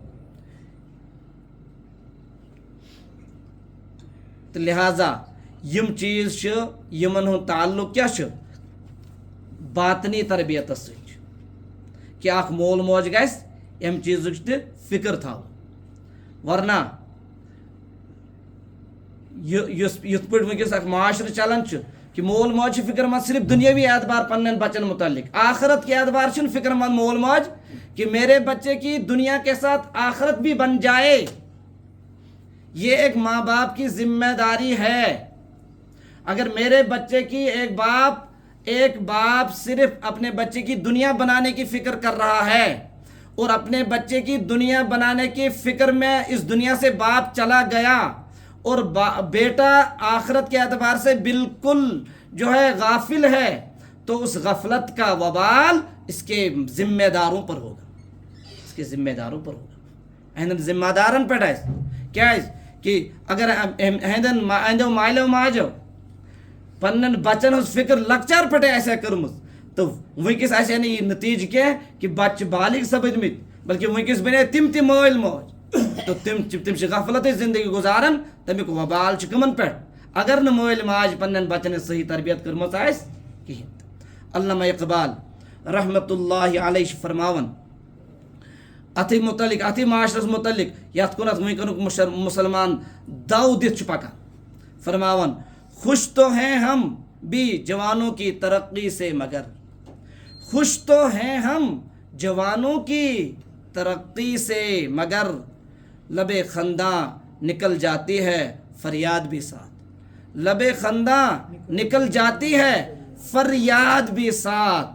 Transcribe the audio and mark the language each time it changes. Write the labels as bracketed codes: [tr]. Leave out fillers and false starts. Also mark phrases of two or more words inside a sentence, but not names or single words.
[ks] تہٕ لہذا یم چیٖز چھِ یمن ہُنٛد تعلق کیاہ چھُ باطنی تربیتس سۭتۍ چھُ کہ اکھ مول موج گژھِ امہِ چیٖزٕچ تہِ فکر تھاوُن. ورنہ یِتھ پٲٹھۍ وٕنکیٚس اکھ معاشرٕ چلان چھُ کہ مول موج چھِ فکر مند صرف دنیاوی اعتبار پنن بچن متعلق، [ur] آخرت کے اعتبار [ks] چھُنہٕ فکر مند مول موج [ur] کہ میرے بچے کی دنیا کے ساتھ آخرت بھی بن جائے. یہ ایک ماں باپ کی ذمہ داری ہے. اگر میرے بچے کی ایک باپ صرف اپنے بچے کی دنیا بنانے کی فکر کر رہا ہے اور اپنے بچے کی دنیا بنانے کی فکر میں اس دنیا سے باپ چلا گیا اور بیٹا آخرت کے اعتبار سے بالکل جو ہے غافل ہے، تو اس غفلت کا وبال اس کے ذمہ داروں پر ہوگا، اس کے ذمہ داروں پر ہوگا. [ks] اہندن ذمہ دارن پہ کیاز کہ اگر اہندو مالو ماجو پنن بچن ہز فکر لکچار پہ آسیا کرمز تو ونکس آسیا نہ یہ نتیجہ کیا کہ بچہ بالغ سپدمت، بلکہ ونکس بنے تم تہ مٲلۍ موج تو تم غفلت زندگی گزاران. تمیک وبال کمن پہ اگر نہ مٲلۍ ماج پنن بچن صحیح تربیت کرمژ آس کہین. علامہ اقبال رحمت اللہ علیہ فرماون اتھی متعلق اتھی معاشرس متعلق یت کنت ونکنک مسلمان دو دت پکان، فرماون [ur] خوش تو ہیں ہم بھی جوانوں کی ترقی سے مگر، خوش تو ہیں ہم جوانوں کی ترقی سے مگر، لب خنداں نکل جاتی ہے فریاد بھی ساتھ، لب خنداں نکل جاتی ہے فریاد بھی ساتھ.